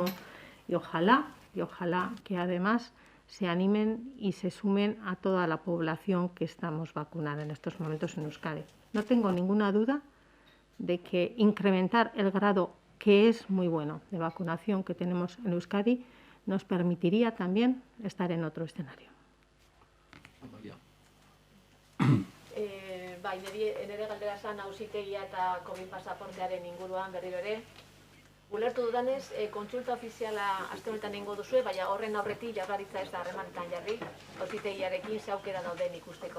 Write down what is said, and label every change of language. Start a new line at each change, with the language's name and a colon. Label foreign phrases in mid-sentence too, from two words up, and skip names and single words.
Spanish: Y ojalá que además se animen y se sumen a toda la población que estamos vacunada en estos momentos en Euskadi. No tengo ninguna duda de que incrementar el grado, que es muy bueno, de vacunación que tenemos en Euskadi, nos permitiría también estar en otro escenario.
Basque: Bai, nire galdera zan auzitegia eta COVID pasaportearen inguruan berriro ere. Ulertu dudanez, kontsulta ofiziala aste honetan egingo duzue, baina horren aurretik Jaurlaritza ez da harremanetan jarri, auzitegiarekin ze aukera dauden ikusteko.